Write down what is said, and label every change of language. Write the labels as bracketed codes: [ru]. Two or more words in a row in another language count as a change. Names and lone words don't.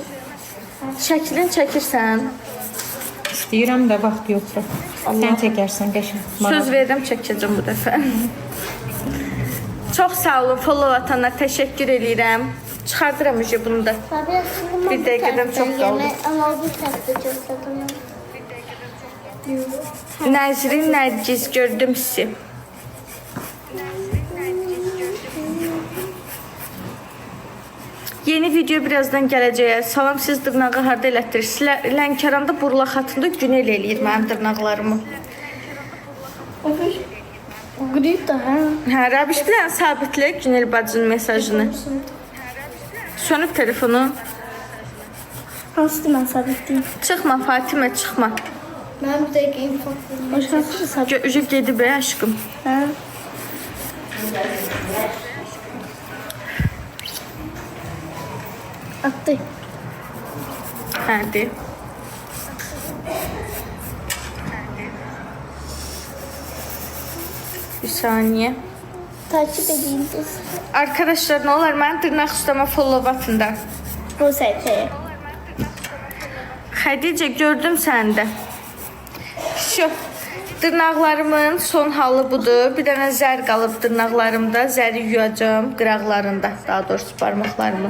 [az] Şəklini çəkirsən. İstəyirəm də vaxt yoxdur. Sən çəkərsən qəşəng. Söz verirəm, çəkəcəm bu dəfə. Çox sağ olun, [en] follow atanlar, [az] təşəkkür edirəm. Çıxardıram üzə bunu da. Bir dəqiqədən çox qaldı. [tr] Ama bu tarafta çok satılıyor. [az] Nəzrin Nərgiz, gördüm sizi. Yeni video birazdan gələcək. Salam, siz dırnağı harda elətdirirsiniz? Lənkəranda Burla xatında Günel eləyir mənim dırnaqlarımı. Grip da ha. Hə, Rəbiş bilən sabitlə Günel bacının mesajını. Sönüb telefonu. Hansı ben sabitliyim? Çıxma Fatimə, çıxma. [tr] Ben bir tek info. Hoş geldin sabit. [az] Üzü gedib aşkım. Ha. Attı. Hadi. Bir saniye. [tr] Takip edeyim biz. [az] Arkadaşlar ne olur mən dırnaq ustama follow atında. [tr] Bu sayfaya. [az] Xədicə gördüm səndə. [tr] Şu dırnaqlarımın son halı budur. [az] Bir dənə zər qalıb dırnaqlarımda. Zəri yuyacağım qıraqlarında, daha doğrusu parmaqlarımın.